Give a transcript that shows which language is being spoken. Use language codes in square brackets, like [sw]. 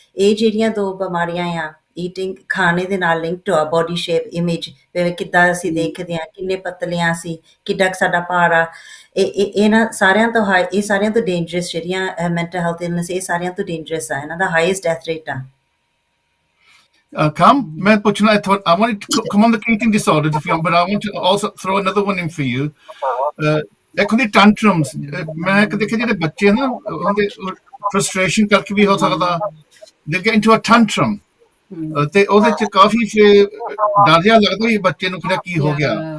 [pa] ਇਹ ਜਿਹੜੀਆਂ ਦੋ ਬਿਮਾਰੀਆਂ ਆ ਈਟਿੰਗ ਖਾਣੇ ਦੇ ਨਾਲ ਲਿੰਕਡ ਆ, ਬੋਡੀ ਸ਼ੇਪ ਇਮੇਜ, ਕਿੱਦਾਂ ਅਸੀਂ ਦੇਖਦੇ ਹਾਂ, ਕਿੰਨੇ ਪਤਲੀਆਂ ਅਸੀਂ, ਕਿੱਡਾ ਸਾਡਾ ਭਾਰ ਆ, ਇਹਨਾਂ ਸਾਰਿਆਂ ਤੋਂ ਇਹ ਸਾਰਿਆਂ ਤੋਂ ਡੇਂਜਰਸ ਜਿਹੜੀਆਂ ਮੈਂਟਲ ਹੈਲਥ ਇਲਨੈਸ, ਇਹ ਸਾਰਿਆਂ ਤੋਂ ਡੇਂਜਰਸ ਆ, ਇਹਨਾਂ ਦਾ ਹਾਈਐਸਟ ਡੈਥ ਰੇਟ ਆ। [en] Come, [pa] ਮੈਂ ਪੁੱਛਣਾ [en] I want to come on the eating disorders if you want, but I want to also throw another one in for you. [pa] ਇੱਕ ਹੁੰਦੀ tantrums, ਮੈਂ ਦੇਖਿਆ ਜਿਹੜੇ ਬੱਚੇ ਨਾ ਉਹਦੇ frustration ਕਰਕੇ ਵੀ ਹੋ ਸਕਦਾ, [en] they get into a tantrum, [pa] ਤੇ ਉਹਦੇ ਚ ਕਾਫੀ ਡਰ ਜਿਹਾ ਲੱਗਦਾ ਵੀ ਬੱਚੇ ਨੂੰ ਕਿਹੜਾ ਕੀ ਹੋ ਗਿਆ।